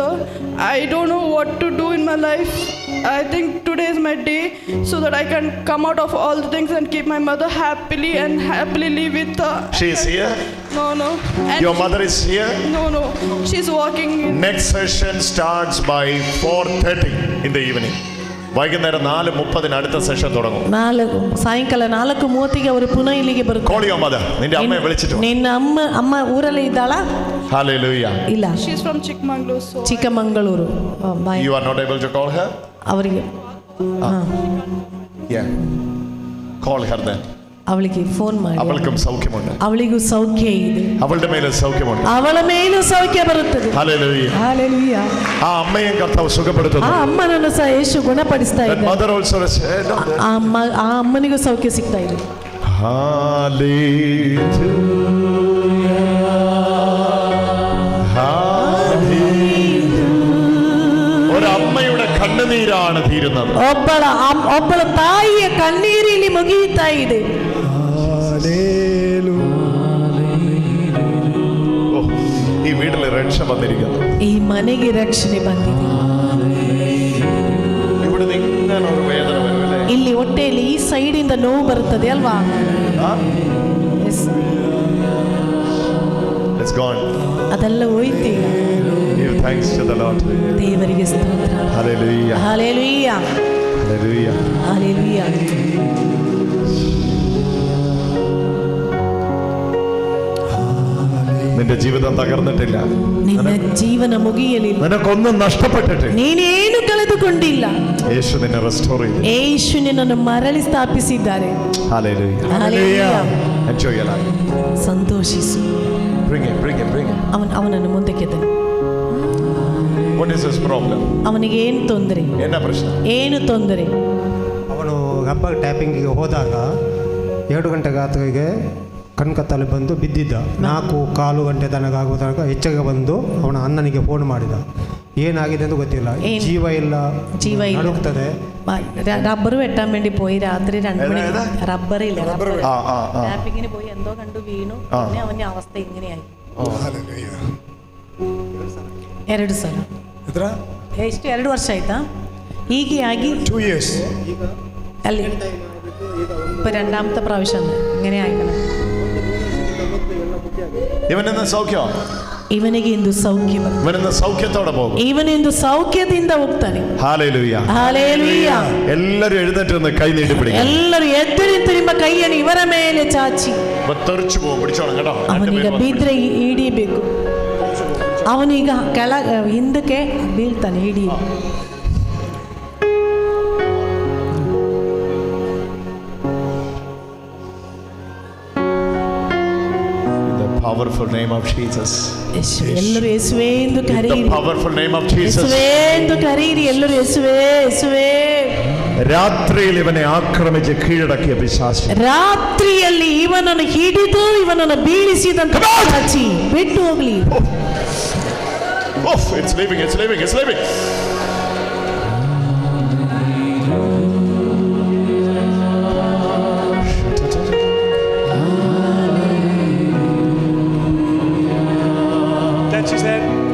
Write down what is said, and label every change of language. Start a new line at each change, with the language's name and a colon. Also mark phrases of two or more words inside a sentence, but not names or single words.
English: I don't know what to do in my life. I think today is my day so that I can come out of all the things and keep my mother happily and happily live with her. She is here? No. And Your mother is here? No. She's walking in. Next session starts by 4:30 in the evening.
Malayalam: വൈകുന്നേരം 4:30 അടുത്ത സെഷൻ തുടങ്ങും.
Kannada: ಸಾಯಂಕಾಲ 4:30 ಅವರು ಪುನಃ ಇಲ್ಲಿಗೆ ಬರುತ್ತಾರೆ.
English: Call your mother.
Malayalam: നിന്ന അമ്മയെ വിളിച്ചിട്ട് വാ.
Kannada: ನಿನ್ನ ಅಮ್ಮ ಊರಲ್ಲಿ ಇದ್ದಾಳಾ?
English: Hallelujah.
Kannada: ಇಲ್ಲ.
English: She's from Chikmagaluru.
Kannada: ಚಿಕ್ಕಮಂಗಳೂರು.
English: You are not able to call her?
Kannada: ಅವರಿಗೆ
English: Yeah. Call her then.
Kannada: ಅವಳಿಗೆ ಫೋನ್ ಮಾಡಿ.
Malayalam: അവൾക്കും സൗഖ്യമുണ്ട്.
Kannada: ಅವಳಿಗೂ ಸೌಖ್ಯ ಇದೆ.
Malayalam: അവളുടെ മേലും സൗഖ്യമുണ്ട്.
Kannada: ಅವಳ ಮೇಲೂ ಸೌಖ್ಯ ಬರುತ್ತದೆ.
English: Hallelujah. Hallelujah.
Malayalam: ആ അമ്മയെ കർത്താവ് സുഖപ്പെടുത്തുന്നു.
Kannada: ಆ ಅಮ್ಮನನ್ನು ಸಹ ಯೇಸು ಗುಣಪಡಿಸ್ತಾ ಇದ್ದಾನೆ.
English: Mother also said.
Kannada: ಆ ಅಮ್ಮನಿಗೂ ಸೌಖ್ಯ ಸಿಗ್ತಾ ಇದೆ.
Malayalam: ഒരമ്മയുടെ കണ്ണുനീരാണ് തീരുന്നത്.
Kannada: ಒಬ್ಬಳ ತಾಯಿಯ ಕಣ್ಣೀರಿಲಿ ಮುಗಿಯುತ್ತಾ ಇದೆ.
Malayalam: ഈ വീട്ടിൽ രക്ഷ വന്നിരിക്കുന്നു.
Kannada: ಈ ಮನೆಗೆ ರಕ್ಷಣೆ ಬಂದಿದೆ.
Malayalam: ഇവിടെ ഇങ്ങനെ ഒരു വേദന വരുമല്ലേ?
Kannada: ಇಲ್ಲಿ ಹೊಟ್ಟೆಯಲ್ಲಿ ಈ ಸೈಡ್ ಇಂದ ನೋವು ಬರುತ್ತದೆ ಅಲ್ವಾ?
English: It's gone.
Kannada: ಅದೆಲ್ಲ ಹೋಯ್ತು ಈಗ.
English: Give thanks to the Lord.
Kannada: ದೇವರಿಗೆ ಸ್ತೋತ್ರ.
English: Hallelujah. Hallelujah. Hallelujah. Hallelujah.
Malayalam: നിന്റെ ജീവിതം തകർന്നിട്ടില്ല.
Kannada: ನಿನ್ನ ಜೀವನ ಮುಗಿಯಲಿಲ್ಲ.
Malayalam: നിനക്കൊന്നും നഷ്ടപ്പെട്ടിട്ടില്ല.
Kannada: ನೀನೇನು ಕಳೆದುಕೊಂಡಿಲ್ಲ.
Malayalam: യേശു നിന്നെ റെസ്റ്റോർ ചെയ്തു.
Kannada: ಯೇಸು ನಿನ್ನನ್ನು ಮರಳಿ ಸ್ಥಾಪಿಸಿದ್ದಾರೆ.
English: Hallelujah. Hallelujah. Enjoy your life.
Kannada: ಸಂತೋಷಿಸು.
English: Bring it.
Kannada: ಅವನನ್ನು ಮುಂದಕ್ಕೆ ತನ್ನಿ.
English: What is his problem?
Kannada: ಅವನಿಗೆ ಏನು ತೊಂದರೆ? ಏನು ತೊಂದರೆ? ಅವನು ರಬ್ಬರ್ ಟ್ಯಾಪಿಂಗಿಗೆ ಹೋದಾಗ 2 ಗಂಟೆ ಗಾತ್ರಿಗೆ ಕಣ್ಕತ್ತಲ್ಲಿ ಬಂದು ಬಿದ್ದಿದ್ದ. 4-4 ಗಂಟೆ ತನಕ ಎಚ್ಚರಿಕೆ ಬಂದು ಅವನ ಅಣ್ಣನಿಗೆ ಫೋನ್ ಮಾಡಿದ. ಏನಾಗಿದೆ ಅಂತ ಗೊತ್ತಿಲ್ಲ. ಜೀವ ಇಲ್ಲ ನಡುಕ್ತದೆ.
Malayalam: റബ്ബർ വെട്ടാൻ വേണ്ടി പോയി രാത്രി 2 മണി. റബ്ബറില്ല, ടാപ്പിങ്ങിന് പോയി എന്തോ കണ്ടു വീണു. പിന്നെ അവന്റെ അവസ്ഥ ഇങ്ങനെയായി. 2 ಸಲ.
Kannada: ಎಷ್ಟು 2 ವರ್ಷ ಆಯ್ತಾ? ಹೀಗೆ ಆಗಿ
English: 2 years.
Malayalam: ಅಲ್ಲಿ ഇപ്പൊ 2ാമത്തെ പ്രാവശ്യം ഇങ്ങനെ ആയിക്കണം.
Kannada: ಇವನಿಗೆ ಇಂದು ಸೌಖ್ಯ
Malayalam: സൗഖ്യത്തോടെ പോകും.
Kannada: ಇವನಿಂದು ಸೌಖ್ಯದಿಂದ ಹೋಗ್ತಾನೆ.
English: Hallelujah. Hallelujah.
Malayalam: ಎಲ್ಲರೂ ಎഴുന്നേറ്റ് നിന്ന്
Kannada: ಕೈ ನೀಡಿ
Malayalam: പിടിക്കുക.
Kannada: ಎಲ್ಲರೂ ಎದ್ದು ನಿಂತು ನಿಮ್ಮ ಕೈಯನ್ನು ಇವರ ಮೇಲೆ ಚಾಚಿ.
Malayalam: തെറിച്ചു പോകും. പിടിച്ചോണം കേട്ടോ.
Kannada: ಅವನಿಗ ಬಿದ್ರೆ ಹಿಡಿಬೇಕು. ಅವನೀಗ ಹಿಂದಕ್ಕೆ ಬೀಳ್ತಾನೆ. ಹಿಡಿ.
English: Powerful name of Jesus.
Kannada: ಎಲ್ಲರೂ ಯೇಸುವೇ ಎಂದು ಕರೆಯಿರಿ.
English: The powerful name of Jesus.
Kannada: ಯೇಸುವೇ ಎಂದು ಕರೆಯಿರಿ. ಎಲ್ಲರೂ ಯೇಸುವೇ ಯೇಸುವೇ.
Malayalam: രാത്രിയിൽ ഇവനെ ആക്രമിച്ച് കീഴടക്കിയ പിശാച്
Kannada: ರಾತ್ರಿಯಲ್ಲಿ ಇವನನ್ನು ಹಿಡಿದು ಇವನನ್ನು ಬೀಳಿಸಿದಂತ ಪಿಶಾಚಿ ಬಿಟ್ಟು ಹೋಗಲಿ.
English: It's leaving. Touch his head.